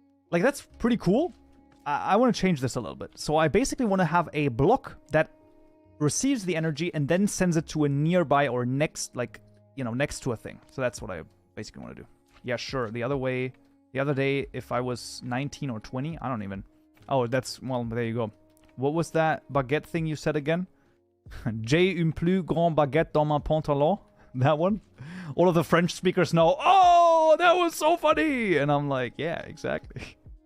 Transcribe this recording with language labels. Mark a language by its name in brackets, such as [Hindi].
[English] Like that's pretty cool. I want to change this a little bit. So I basically want to have a block that receives the energy and then sends it to a nearby or next, like, you know, next to a thing. So that's what I basically want to do. Yeah, sure. The other day, if I was 19 or 20, I don't even. Oh, well, there you go. What was that baguette thing you said again? [French] J'ai un plus grand baguette dans mon pantalon. [English] That one? All of the French speakers know, oh, that was so funny. And I'm like, yeah, exactly.